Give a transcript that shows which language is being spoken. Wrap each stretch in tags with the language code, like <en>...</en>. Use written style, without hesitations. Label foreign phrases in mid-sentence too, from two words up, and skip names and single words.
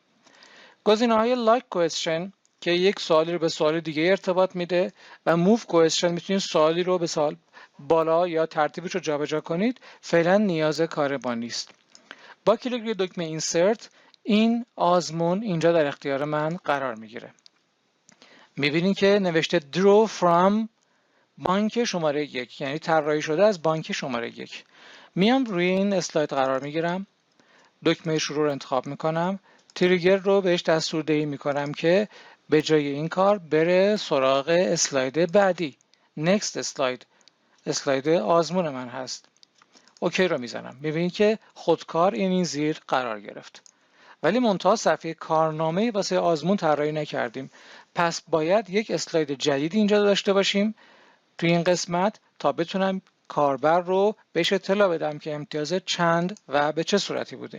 <fa>گزینه‌های</fa> <en>like question</en> <fa>که یک سوالی رو به سوال دیگه ارتباط میده و</fa> <en>move question</en> <fa>میتونید سوالی رو به سوال بالا یا ترتیبش رو جابجا کنید، فعلا نیاز کار ما نیست. با کلیک روی دکمه insert این آزمون اینجا در اختیار من قرار میگیره. میبینید که نوشته</fa> <en>draw from</en> <fa>بانک شماره 1، یعنی طراحی شده از بانک شماره 1. میام روی این اسلاید قرار میگیرم، دکمه شروع رو انتخاب میکنم، تریگر رو بهش دستوردهی میکنم که به جای این کار بره سراغ اسلاید بعدی.</fa> <en>next slide،</en> <fa>اسلاید آزمون من هست. اوکی رو میزنم. میبینید که خودکار این زیر قرار گرفت. ولی منتها صفحه کارنامه واسه آزمون طراحی نکردیم. پس باید یک اسلاید جدید اینجا داشته باشیم توی این قسمت تا بتونم کاربر رو بهش اطلاع بدم که امتیاز چند و به چه صورتی بوده.</fa>